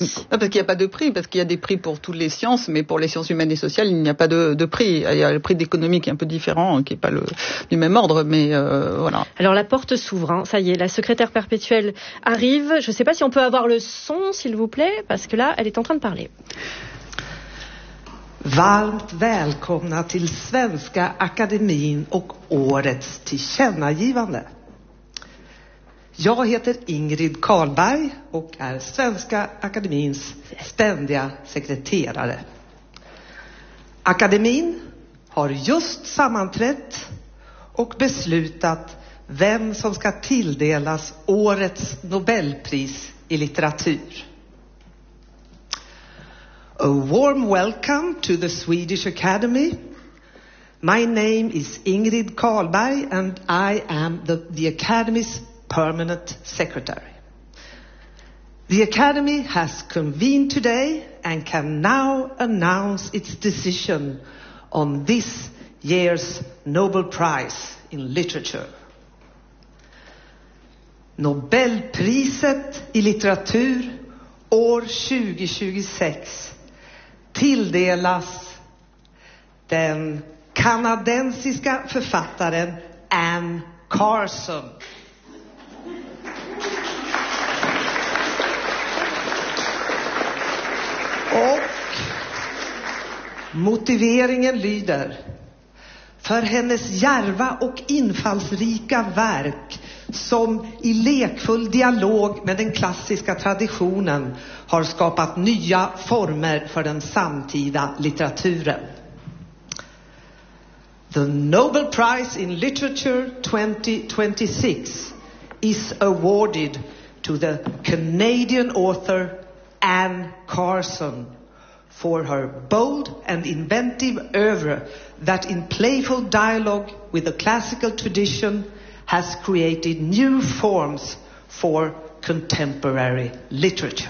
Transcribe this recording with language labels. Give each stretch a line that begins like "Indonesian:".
French: Non, parce qu'il n'y a pas de prix, parce qu'il y a des prix pour toutes les sciences, mais pour les sciences humaines et sociales, il n'y a pas de prix. Il y a le prix d'économie qui est un peu différent, qui n'est pas du même ordre, mais voilà. Alors la porte s'ouvre, hein. Ça y est, la secrétaire perpétuelle arrive. Je ne sais pas si on peut avoir le son, s'il vous plaît, parce que là, elle est en train de parler.
Swedish: Varmt välkomna till Svenska Akademien och årets tillkännagivande. Jag heter Ingrid Karlberg och är Svenska Akademiens ständiga sekreterare. Akademien har just sammanträtt och beslutat vem som ska tilldelas årets Nobelpris i litteratur.
English: A warm welcome to the Swedish Academy. My name is Ingrid Karlberg and I am the Academy's permanent secretary. The Academy has convened today and can now announce its decision on this year's Nobel Prize in Literature.
Swedish: Nobelpriset i litteratur år 2026 tilldelas den kanadensiska författaren Anne Carson. Och motiveringen lyder: för hennes djärva och infallsrika verk som i lekfull dialog med den klassiska traditionen har skapat nya former för den samtida litteraturen.
English: The Nobel Prize in Literature 2026 is awarded to the Canadian author Anne Carson for her bold and inventive oeuvre that in playful dialogue with the classical tradition has created new forms for contemporary literature.